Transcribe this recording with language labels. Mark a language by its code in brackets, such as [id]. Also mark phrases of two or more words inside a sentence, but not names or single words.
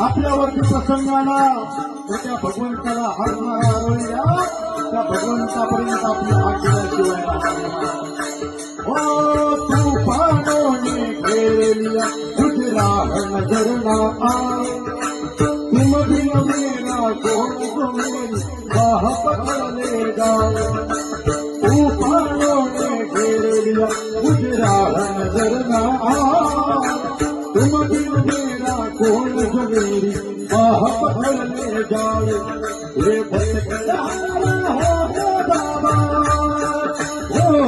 [mr] आपल्यावरती प्रसंगाला त्या भगवंताला हात मारावया त्या भगवंतापर्यंत आपली हात दिल्याशिवाय [hi] ओ तूफानोने घेरलिया तुझरा नजर ना आए तुम बिन मेरा कौन तो मेरी बाह पकड़ लेगा तूफानों ने घेर लिया गुजरा नजर ना आए तुम बिन मेरा कौन जो मेरी बाह पकड़ ले जाए ये भटकता हो बाबा ओ